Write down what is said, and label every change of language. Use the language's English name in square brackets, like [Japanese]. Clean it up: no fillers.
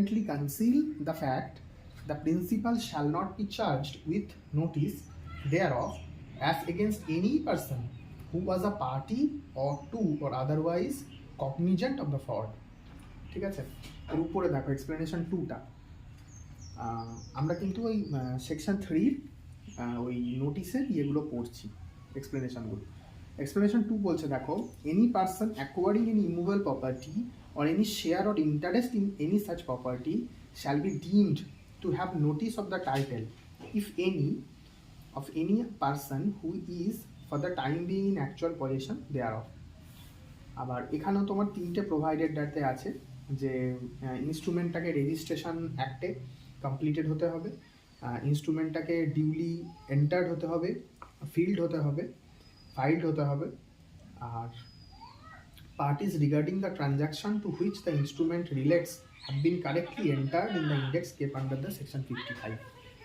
[English] conceal the fact, the principal shall not be charged with notice thereof as against any person who was a party or to or otherwise cognizant of the fraud। [Bangla] ঠিক আছে, এর উপরে দেখো explanation 2টা, আমরা কিন্তু ওই section 3 ওই নোটিসের ইয়েগুলো পড়ছি, এক্সপ্লেনেশনগুলো। [English] Explanation 2 বলছে দেখো, any person acquiring any immovable property or any share or interest in any such property shall be deemed to have notice of the title if any of any person who is for the time being in actual possession thereof। [Bangla] আবার এখানেও তোমার 3টে provided ডাতে আছে যে ইনস্ট্রুমেন্টটাকে registration অ্যাক্টে completed হতে হবে, ইনস্ট্রুমেন্টটাকে duly entered হতে হবে, ফিল্ড হতে হবে, ফাইলড হতে হবে, আর [English] parties regarding the transaction to which the instrument relates have been correctly entered in the index kept under the section 55।